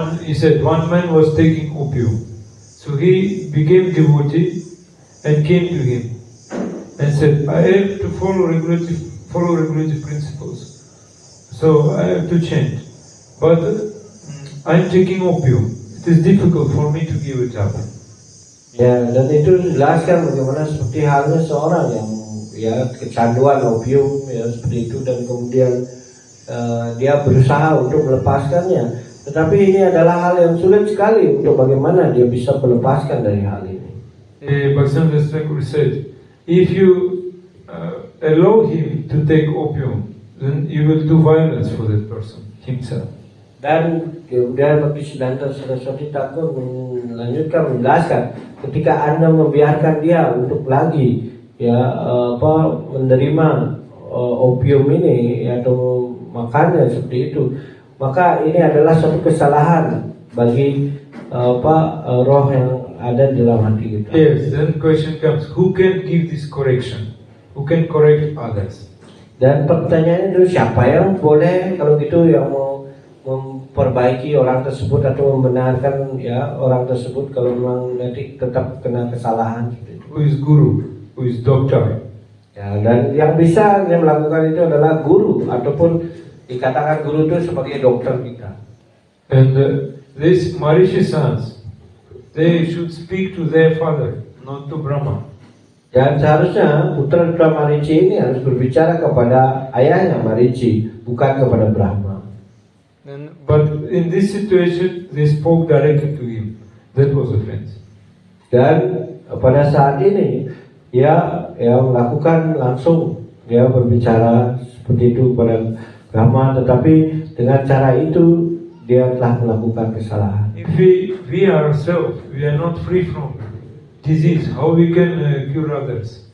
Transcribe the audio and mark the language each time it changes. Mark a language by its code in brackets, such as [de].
[en] He said one man was taking opium, so he became devotee and came to him and said, I have to follow regulative principles, so I have to change. But I am taking opium. It is difficult for me to give it up. [id] Ya, dan itu dijelaskan bagaimana seperti halnya seorang yang ya kecanduan opium ya seperti itu dan kemudian dia berusaha untuk melepaskannya. Tetapi ini adalah hal yang sulit sekali untuk bagaimana dia bisa melepaskan dari hal ini. [en] Bhaktisiddhanta Thakur said, if you allow him to take opium, then you will do violence for that person himself. [id] Dan kemudian Bhaktisiddhanta Saraswati Thakur melanjutkan menjelaskan ketika Anda membiarkan dia untuk lagi menerima opium ini atau makannya seperti itu, maka ini adalah suatu kesalahan bagi roh yang ada di dalam hati kita. [en] Yes, then question comes, who can give this correction? Who can correct others? [id] Dan pertanyaannya itu siapa yang boleh kalau gitu yang mau memperbaiki orang tersebut atau membenarkan ya orang tersebut kalau memang nanti tetap kena kesalahan. [en] Who is guru? Who is doctor? [id] Ya, dan yang bisa yang melakukan itu adalah guru ataupun Dikatakan guru itu sebagai dokter kita. [en] And these Marishi sons, they should speak to their father, not to Brahma. [id] Dan seharusnya putra-putra Marici ini harus berbicara kepada ayahnya Marici, bukan kepada Brahma. [en] But in this situation, they spoke directly to him. That was offense. [id] Dan pada saat ini ya melakukan langsung, dia berbicara seperti itu kepada Brahma, tetapi dengan cara itu dia telah melakukan kesalahan. [en] If we ourselves, we are not free from disease, how we can cure others?